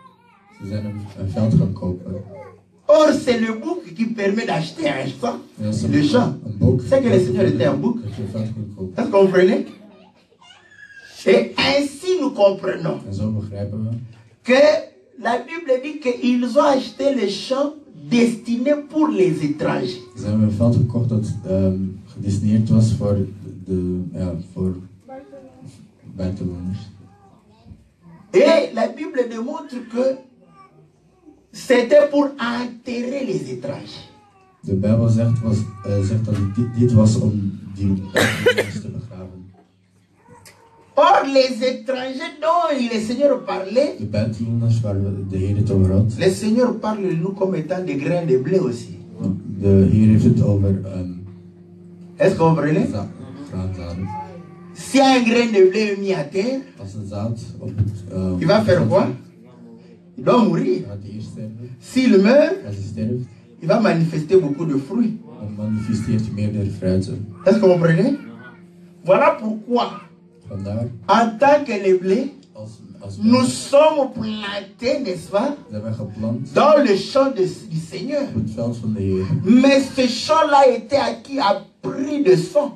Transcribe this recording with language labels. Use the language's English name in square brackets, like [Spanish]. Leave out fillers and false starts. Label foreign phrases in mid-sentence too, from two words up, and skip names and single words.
[French] Or, c'est le bouc qui permet d'acheter un champ. Le champ. C'est que le Seigneur était un bouc. Est-ce que vous comprenez? Et ainsi nous comprenons que la Bible dit qu'ils ont acheté le champ destiné pour les étrangers. [Dutch] Ze hebben een veld gekocht dat gedestineerd was voor buitenlanders. [French] Et la Bible démontre que c'était pour enterrer les étrangers. [Dutch] De Bijbel zegt dat dit was om die buitenlanders te begraven. [French] Or, les étrangers dont le Seigneur parlait, [Dutch] de buitenlanders waar de Heer het over had. [French] Le Seigneur parle de nous comme étant des grains de blé aussi. [Dutch] De Heer heeft het over [French] est-ce que vous comprenez? [Dutch] Graanzaden. [French] Si un grain de blé est mis à terre, [Dutch] als een zaad op het, [French] il va faire quoi? Il doit mourir. [Dutch] Gaat hij eerst sterven. [French] S'il meurt, [Dutch] als hij sterft, [French] il va manifester beaucoup de fruits. [Dutch] dan manifesteert hij meerdere fruiten. [French] Est-ce que vous comprenez? Voilà pourquoi, [Dutch] Vandaar, [French] en tant que les blés, nous sommes plantés, n'est-ce pas, dans le champ du Seigneur. Mais ce champ-là était acquis à prix de sang.